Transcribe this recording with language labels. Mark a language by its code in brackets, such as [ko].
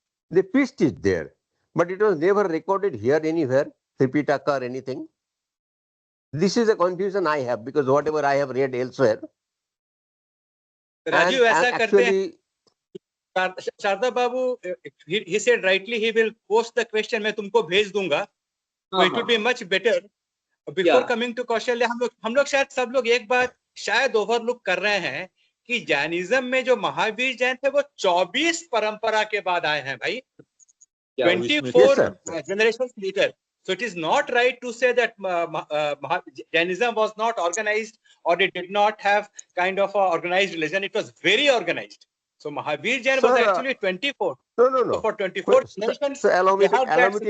[en] They preached it there. But it was never recorded here anywhere, Tripitaka or anything. This is a confusion I have, because whatever I have read elsewhere. Raju, and actually, Sharda babu, he said rightly he will post the question, [hi] मैं तुमको भेज दूंगा. [en] So it would be much better. Before coming to [hi] Kaushalya, हम लोग शायद सब लोग एक बात शायद ओवरलुक कर रहे हैं कि जैनिज्म में जो महावीर जैन थे वो 24 परंपरा के बाद आए हैं भाई. [en] 24 generations later. So it is not right to say that Jainism was not organized or it did not have kind of a organized religion. It was very organized. So Mahavir Jain was actually 24. No. So for 24 generations, so allow me to